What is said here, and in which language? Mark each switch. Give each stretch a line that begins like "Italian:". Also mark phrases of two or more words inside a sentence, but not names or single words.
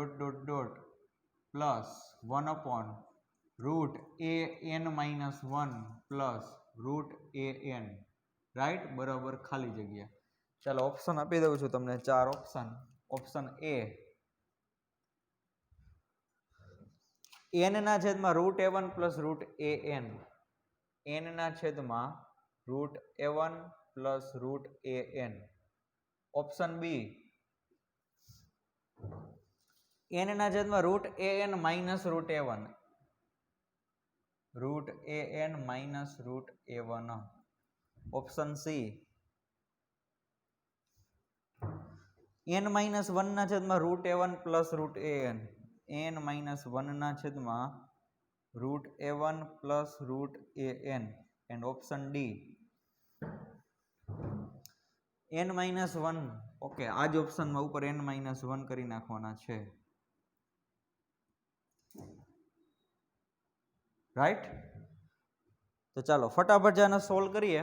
English: plus 1/√an-1 plus √an.
Gujarati: રાઈટ. બરાબર, ખાલી જગ્યા. ચાલો ઓપ્શન આપી દઉં છું તમને, 4 ઓપ્શન. ઓપ્શન એ n ના છેદમાં
English: √a1 plus √an,
Gujarati: n ના છેદમાં
English: √a1 plus √an.
Gujarati: ઓપ્શન બી n ના છેદમાં
English: √an minus √a1, √an minus √a1.
Gujarati: ઓપ્શન સી
English: n minus 1
Gujarati: ના છેદમાં
English: √a1 plus √an, n minus 1
Gujarati: ના છેદમાં
English: √a1 plus √an. and option D n minus 1.
Gujarati: ઓકે, આ જ ઓપ્શનમાં ઉપર
English: n minus 1
Gujarati: કરી નાખવાના છે. રાઈટ. તો ચાલો ફટાફટ જાને સોલ્વ કરીએ.